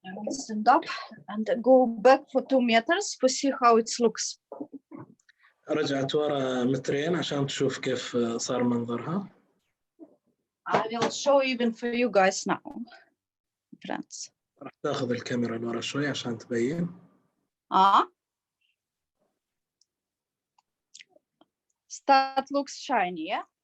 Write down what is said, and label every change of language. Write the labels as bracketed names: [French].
[English] Stand up and go back for 2 meters to see how it looks. [Arabic] رجعت ورا مترين عشان تشوف كيف صار منظرها. [English] I will show even for you guys now, friends. [Arabic] راح تاخذ الكاميرا لورا شوي عشان تبين. [English] Start looks shiny, yeah?